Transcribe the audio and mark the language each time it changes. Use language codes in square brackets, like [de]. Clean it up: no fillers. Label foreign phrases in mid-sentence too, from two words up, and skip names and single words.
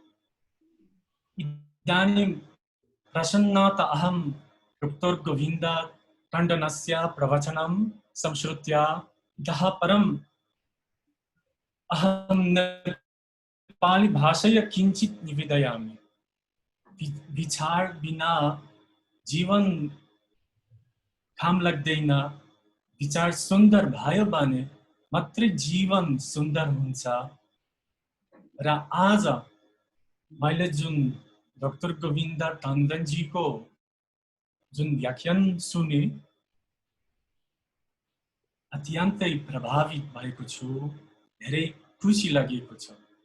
[sa] इदानीं प्रसन्नतया अहं डॉक्टर गोविन्द टण्डनस्य प्रवचनं संश्रुत्य इतः परम् अहं नेपाली भाषया किञ्चित् निवेदयामि। [ne] विचार बिना जीवन काम लाग्दैन। विचार सुन्दर भयो भने मात्रै जीवन सुन्दर हुन्छ। र आज मैले जुन डॉक्टर गोविन्द टण्डन जी को जुन व्याख्यान सुने अत्यन्तै प्रभावित भएको छु, धेरै खुसी लागेको छ।